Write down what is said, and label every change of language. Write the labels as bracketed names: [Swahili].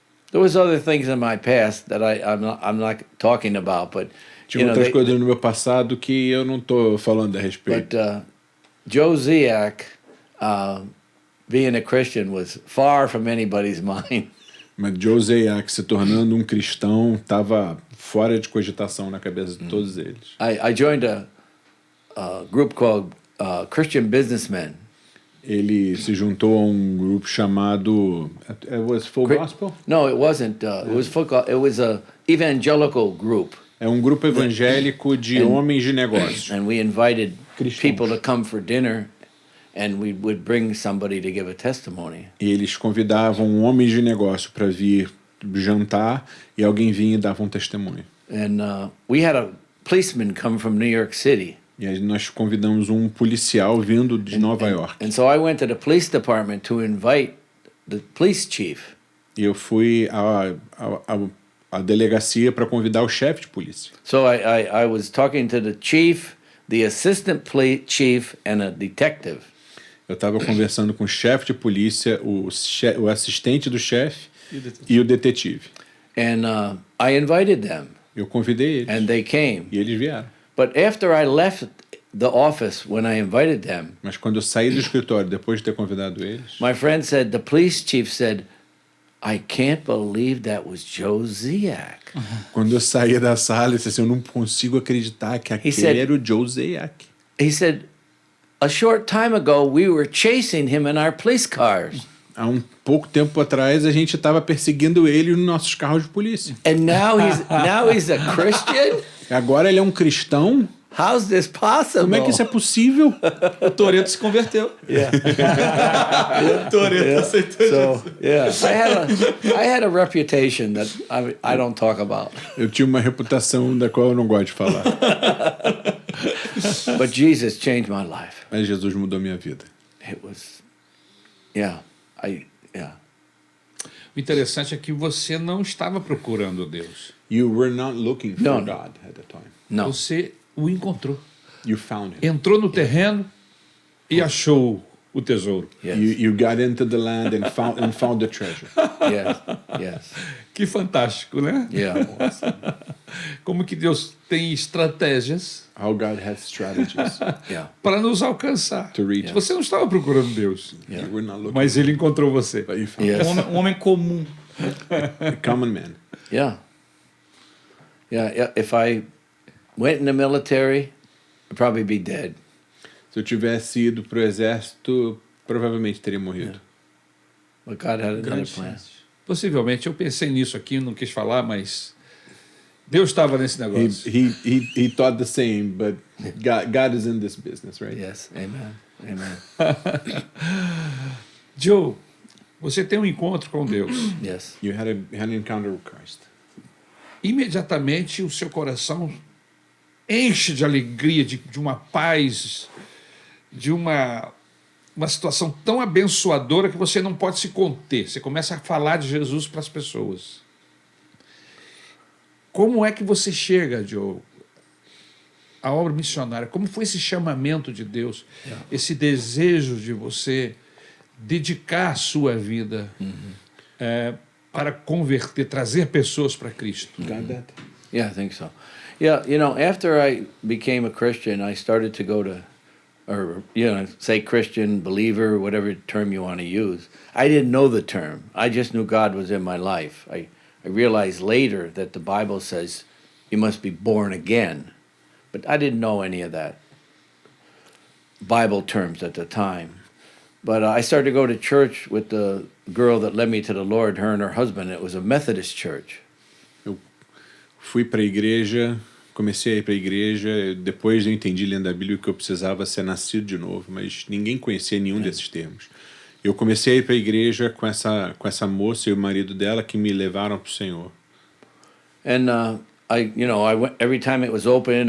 [English] There was other things in my past that I'm not talking about, but [Portuguese] Tinha outras coisas no meu passado que eu não estou falando a respeito. [English] but Joe Ziak, being a Christian, was far from anybody's mind. [Portuguese] Mas Josiah, se tornando um cristão, estava fora de cogitação na cabeça de todos eles. [English] I joined a group called Christian Businessmen. [Portuguese] Ele se juntou a um grupo chamado... [English] It was Full Gospel? No, it wasn't. It was a evangelical group, [Portuguese] É um grupo evangélico de homens de negócios. [English] and we invited [Portuguese] Cristãos. [English] people to come for dinner, and we would bring somebody to give a testimony. [Portuguese] E eles convidavam homens de negócio para vir jantar e alguém vinha e dava um testemunho. [English] And we had a policeman come from New York City. [Portuguese] E aí nós convidamos um policial vindo de Nova York. [English] And so I went to the police department to invite the police chief. [Portuguese] E eu fui à delegacia para convidar o chefe de polícia. [English] So I was talking to the chief, the assistant chief, and a detective. [Portuguese] Eu estava conversando com o chefe de polícia, o assistente do chefe e o detetive. [English] And I invited them, [Portuguese] Eu convidei eles [English] and they came. [Portuguese] e eles vieram. [English] But after I left the office, when I invited them, [Portuguese] Mas quando eu saí do escritório, depois de ter convidado eles, [English] my friend said, the police chief said, I can't believe that was Joe Ziak. [Portuguese] quando eu saí da sala, eu disse assim, eu não consigo acreditar que aquele [English] said- [Portuguese] era o Joe Zayak. [English] He said, a short time ago, we were chasing him in our police cars. [Portuguese] Há um pouco tempo atrás, a gente estava perseguindo ele nos nossos carros de polícia. [English] And now he's a Christian? [Portuguese] Agora ele é um cristão? [English] How's this possible? [Portuguese] Como é que isso é possível? O Toretto se converteu. [English] Yeah. [Portuguese] O Toretto aceitou [English] So yeah, I had a reputation that I don't talk about. [Portuguese] Eu tinha uma reputação da qual eu não gosto de falar. [English] But Jesus changed my life. [Portuguese] Mas Jesus mudou minha vida. [English] It was, yeah, yeah. [Portuguese] O interessante é que você não estava procurando Deus. [English] You were not looking for No. God at the time. No, [Portuguese] Você o encontrou. [English] You found him. [Portuguese] Entrou no terreno e achou o tesouro. [English] yes, You got into the land and found the treasure. yes, [Portuguese] Que fantástico, né? [English] yeah. [Portuguese] Como que Deus tem estratégias [English] How God has strategies. Yeah. [Portuguese] para nos alcançar. [English] To reach us. [Portuguese] Você não estava procurando Deus, [English] You were not looking, [Portuguese] mas Ele encontrou você. [English] but you found Yes. [Portuguese] Um homem comum. [English] a common man. Yeah. Yeah, if I went in the military, I'd probably be dead. [Portuguese] Se eu tivesse ido pro exército, provavelmente teria morrido. [English] But God had another [Portuguese] Grandes [English] plan. [Portuguese] chances. Possivelmente, eu pensei nisso aqui, não quis falar, mas Deus estava nesse negócio. [English] He thought the same, but God is in this business, right? Yes, amen, amen. [Portuguese] Joe, você tem um encontro com Deus. [English] Yes. You had an encounter with Christ. [Portuguese] Imediatamente o seu coração enche de alegria, de uma paz, de uma situação tão abençoadora que você não pode se conter. Você começa a falar de Jesus para as pessoas. Como é que você chega, Joe, à obra missionária? Como foi esse chamamento de Deus? Esse desejo de você dedicar a sua vida para converter, trazer pessoas para Cristo? [English] Got that? Yeah, I think so. Yeah, you know, after I became a Christian, I started to go to, or, you know, say Christian, believer, whatever term you want to use. I didn't know the term. I just knew God was in my life. I realized later that the Bible says you must be born again. But I didn't know any of that Bible terms at the time. But I started to go to church with the girl that led me to the Lord, her and her husband. It was a Methodist church. [Portuguese] Fui para a igreja, comecei a ir para a igreja, depois eu entendi lendo a Bíblia que eu precisava ser nascido de novo, mas ninguém conhecia nenhum desses termos. Eu comecei a ir para a igreja com essa moça e o marido dela que me levaram para o Senhor. [English] And I went every time it was open.